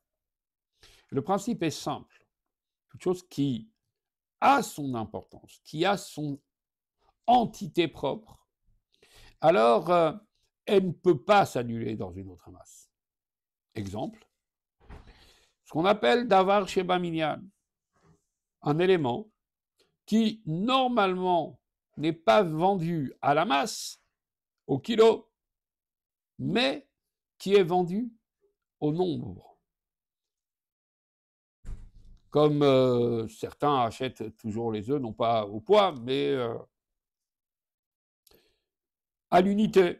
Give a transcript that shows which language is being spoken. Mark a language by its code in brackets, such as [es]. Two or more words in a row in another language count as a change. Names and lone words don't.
[fr] Le principe est simple. Toute chose qui a son importance, qui a son entité propre, alors elle ne peut pas s'annuler dans une autre masse. Exemple, ce qu'on appelle [he] דבר שבמנין, [fr] un élément qui normalement n'est pas vendu à la masse, au kilo, mais qui est vendu au nombre. Comme certains achètent toujours les œufs, non pas au poids, mais à l'unité.